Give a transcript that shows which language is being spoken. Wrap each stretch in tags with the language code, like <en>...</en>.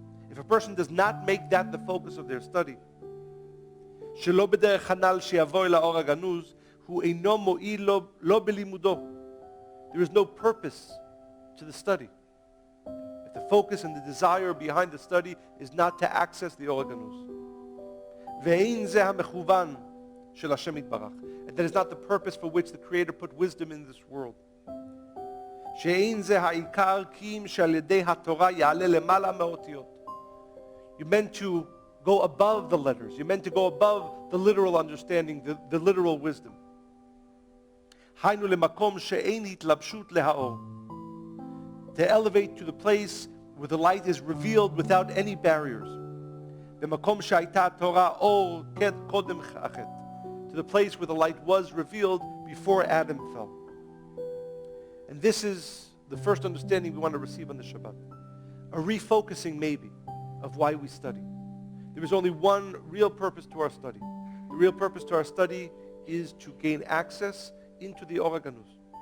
<en>If a person does not make that the focus of their study,</en> <he>שלא בדרך חנל שיבוא אל האור הגנוז, הוא אינו מועיל לא בלימודו.</he> <en>There is no purpose to the study. If the focus and the desire behind the study is not to access the OR Ganuz.</en> <he>ואין זה המכוון של השם יתברך.</he> <en>And that is not the purpose for which the Creator put wisdom in this world.</en> <he>שאין זה העיקר כי אם שעל ידי התורה יעלה למעלה מאותיות.</he> <en>You're meant to go above the letters. You're meant to go above the literal understanding, the literal wisdom.</en> <he>היינו למקום שאין התלבשות להאור.</he> <en>To elevate to the place where the light is revealed without any barriers.</en> <he>במקום שהייתה התורה אור קודם החטא.</he> <en>To the place where the light was revealed before Adam fell. And this is the first understanding we want to receive on the Shabbat. A refocusing maybe of why we study. There is only one real purpose to our study. The real purpose to our study is to gain access into the OR Ganuz.</en>